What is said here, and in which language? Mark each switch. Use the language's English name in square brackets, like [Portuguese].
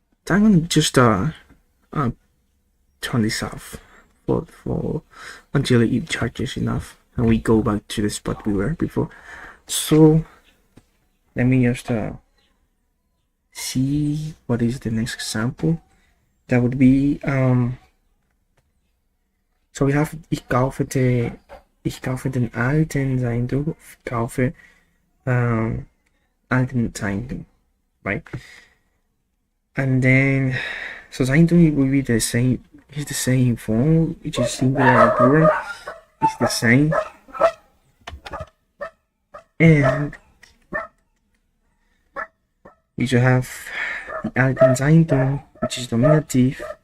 [English] I'm gonna just turn this off for until it charges enough, and we go back to the spot we were before. So let me just see what is the next example. That would be so we have [German] ich kaufe den alten Zeitung, ich kaufe alten Zeitung, [English] right? And then so Zeitung will be the same. It's the same form, which is singular and plural. It's the same. And we should have the alten Zeitung, which is nominative.